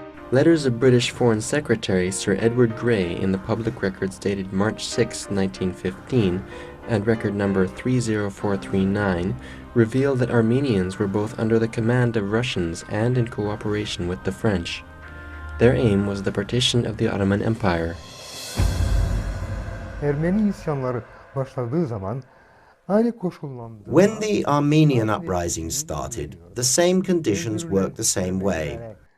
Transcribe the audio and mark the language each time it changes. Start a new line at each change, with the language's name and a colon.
English: Letters of British Foreign Secretary Sir Edward Grey in the public records dated March 6, 1915, and record number 30439, reveal that Armenians were both under the command of Russians and in cooperation with the French. Their aim was the partition of the Ottoman Empire.
Turkish: Ermeni isyanları başladığı zaman aynı koşullandı.
English: When the Armenian uprising started, the same conditions worked the same way.